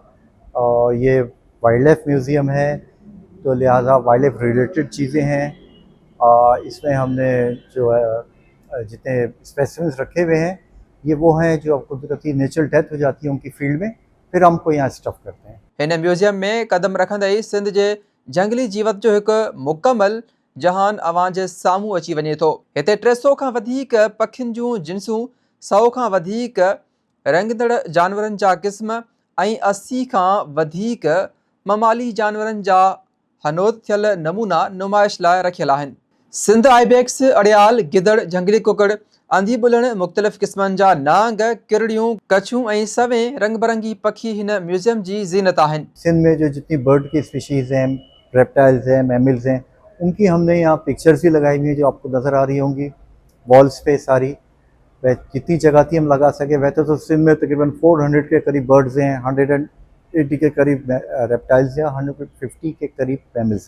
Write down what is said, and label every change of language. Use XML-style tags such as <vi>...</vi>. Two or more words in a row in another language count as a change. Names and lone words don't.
<ur>اور یہ</ur> <en>wild life museum</en> <ur>ہے، تو لہٰذا</ur> <en>wild life related</en> <ur>چیزیں ہیں. اس میں ہم نے جو ہے جتنے سپیسیمنز رکھے ہوئے ہیں، یہ وہ ہیں جو قدرتی</ur> <en>natural death</en> <ur>ہو جاتی ہے ان کی فیلڈ میں، پھر ہم کو یہاں سٹف کرتے ہیں.</ur> <sd>इन म्यूज़ियम में कदम रखंदे सिंध जे जंगली जीवत जो एक मुकम्मल जहान अवां जे साम्हूं अची वञे थो। हिते 300 खां वधीक पखियुनि जूं जिन्सूं, 100 खां वधीक रंगंदड़ जानवरनि जा क़िस्म ऐं 80 खां वधीक ममाली जानवरनि जा हनोत थियल नमूना नुमाइश लाइ रखियल आहिनि। सिंध आइबेक्स, अड़ियाल, गिदड़, जंगली कुकड़, अंधी बुलण, मुख़्तलिफ़ क़िस्मनि जा नांग, किरड़ियूं, कछूं ऐं सवें रंग बरंगी पखी हिन म्यूज़ियम जी ज़ीनत आहिनि।</sd> <ur>سندھ میں جو جتنی برڈ کی سپیشیز ہیں، ریپٹائلز ہیں، میملز ہیں، ان کی ہم نے یہاں پکچرز بھی لگائی ہوئی ہیں جو آپ کو نظر آ رہی ہوں گی والز پے ساری. وہ جتنی جگہ تھی ہم لگا سکے۔ ویسے تو سندھ میں تقریباً 400 کے قریب برڈز ہیں، 180 کے قریب ریپٹائلز ہیں، 150 کے قریب میملز ہیں.</ur>